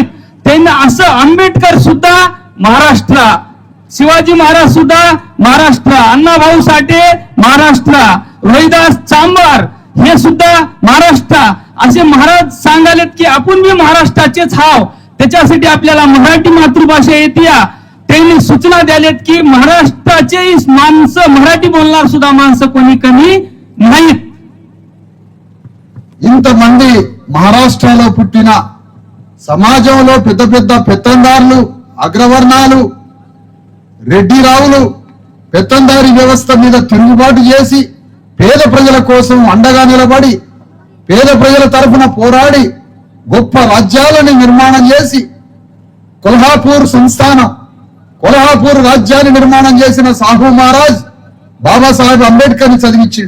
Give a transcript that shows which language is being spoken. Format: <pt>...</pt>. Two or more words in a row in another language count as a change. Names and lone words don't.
<mr>त्यांना असं आंबेडकर सुद्धा महाराष्ट्र, शिवाजी महाराज सुद्धा महाराष्ट्र, अण्णाभाऊ साठे महाराष्ट्र, रोहिदास चांभार हे सुद्धा महाराष्ट्र असे महाराज सांगालेत की आपण बी महाराष्ट्राचेच हाव. त्याच्यासाठी आपल्याला मराठी मातृभाषा येते. त्यांनी सूचना द्यालेत की महाराष्ट्राचे माणसं, मराठी बोलणार सुद्धा माणसं कोणी कमी नाहीत.</mr> <te>ఇంతమంది మహారాష్ట్రలో పుట్టిన సమాజంలో పెద్ద పెద్ద పెత్తందారులు, అగ్రవర్ణాలు, రెడ్డి రావులు పెత్తందారి వ్యవస్థ మీద తిరుగుబాటు చేసి పేద ప్రజల కోసం అండగా నిలబడి, పేద ప్రజల తరఫున పోరాడి గొప్ప రాజ్యాలను నిర్మాణం చేసి కొల్హాపూర్ సంస్థానం, కొల్హాపూర్ రాజ్యాన్ని నిర్మాణం చేసిన సాహు మహారాజ్ బాబాసాహెబ్ అంబేద్కర్ ని చదివించిండు.</te>